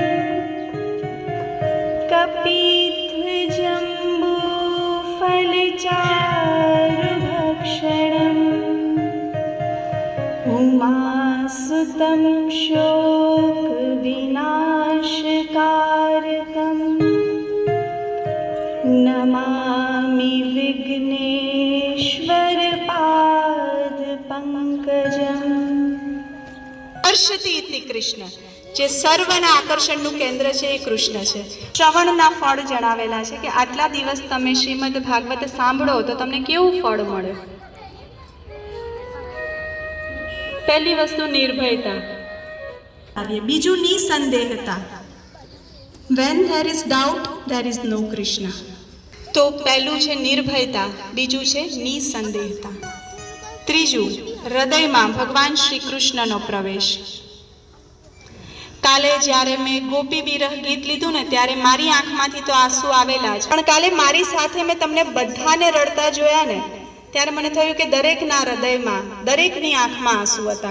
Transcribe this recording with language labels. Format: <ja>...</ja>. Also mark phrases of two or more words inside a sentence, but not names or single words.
<sa>कपिध्वजम्बूफलचारुभक्षणम् उमासुतं शोकविनाशकारकं नमामि विघ्नेश्वरपादपङ्कजम्।</sa> <gu>હર્ષતી ઇતિ કૃષ્ણ, જે સર્વના આકર્ષણનું કેન્દ્ર છે એ કૃષ્ણ છે. શ્રવણના ફળ જણાવેલા છે કે આટલા દિવસ તમે શ્રીમદ ભાગવત સાંભળો તો તમને કેવું ફળ મળે. પહેલી વસ્તુ નિર્ભયતા, બીજું નિસંદેહતા.</gu> <en>When there is doubt, there is no Krishna.</en> <gu>તો પહેલું છે નિર્ભયતા, બીજું છે નિસંદેહતા. ત્રીજું હૃદયમાં ભગવાન શ્રી કૃષ્ણનો પ્રવેશ. કાલે જ્યારે મેં ગોપી વિરહ ગીત લીધું ને ત્યારે મારી આંખમાંથી તો આંસુ આવેલા જ, પણ કાલે મારી સાથે મેં તમને બધાને રડતા જોયા ને ત્યારે મને થયું કે દરેકના હૃદયમાં, દરેકની આંખમાં આંસુ હતા.</gu>